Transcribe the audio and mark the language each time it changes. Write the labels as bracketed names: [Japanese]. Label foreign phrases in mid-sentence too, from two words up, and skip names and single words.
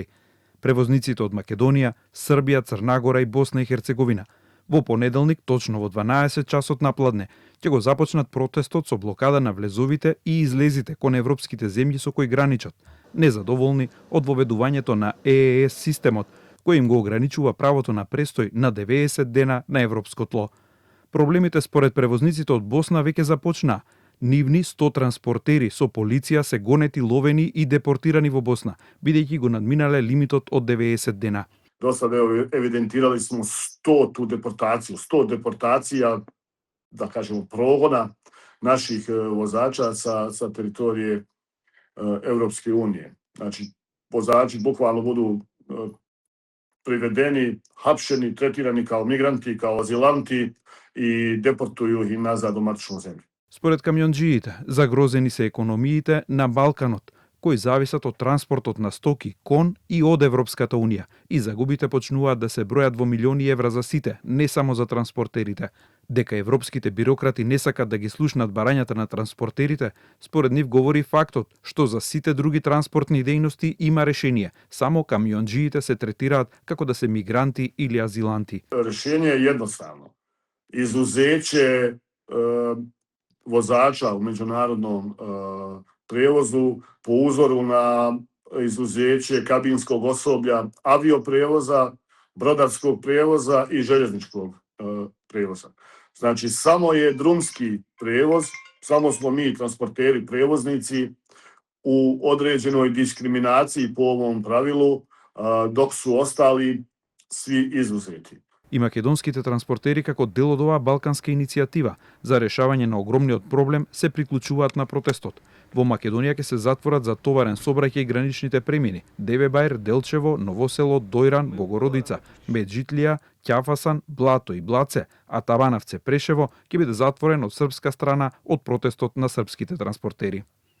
[Macedonian] Превозниците од Македонија, Србија, Црна Гора и Босна и Херцеговина во понеделник точно во 12 часот напладне ќе го започнат протестот со блокада на влезовите и излезите кон европските земји со кои граничат, незадоволни од воведувањето на ЕЕС системот, кој им го ограничува правото на престој на 90 дена на европско тло. Проблемите според превозниците од Босна веќе започна. Нивни 100 транспортери со полиција се гонети, ловени и депортирани во Босна, бидејќи го надминале лимитот од 90 дена. [Bosnian] До sada evidentirali smo 100 deportacija, da kažemo progona naših vozača sa teritorije Evropske unije. Znači, vozači bukvalno budu privedeni, hapšeni, tretirani kao migranti, kao azilanti и депортују ih назад до матичну земју. [Macedonian] Според камионџиите, загрозени се економиите на Балканот, кои зависат од транспортот на стоки кон и од Европската Унија, и загубите почнуваат да се бројат во милиони евра за сите, не само за транспортерите. Дека европските бирократи не сакат да ги слушнат барањата на транспортерите, според нив говори фактот што за сите други транспортни дејности има решение, само камионџиите се третираат како да се мигранти или азиланти. Решение е едноставно. [Bosnian] Изузеće vozača u međunarodnom prevozu po uzoru na izuzeće kabinskog osoblja, avioprevoza, brodarskog prevoza i željezničkog prevoza. Znači, samo je drumski prevoz, samo smo mi transporteri, prevoznici u određenoj diskriminaciji po ovom pravilu, dok su ostali svi izuzeti. [Macedonian] И македонските транспортери како дел од оваа балканска иницијатива за решавање на огромниот проблем се приклучуваат на протестот. Во Македонија ќе се затворат за товарен сообраќај граничните премини: Девебајр, Делчево, Ново село, Дојран, Богородица, Меджитлија, Ќафасан, Блато и Блаце, а Табановце, Прешево ќе биде затворен од српска страна од протестот на српските транспортери.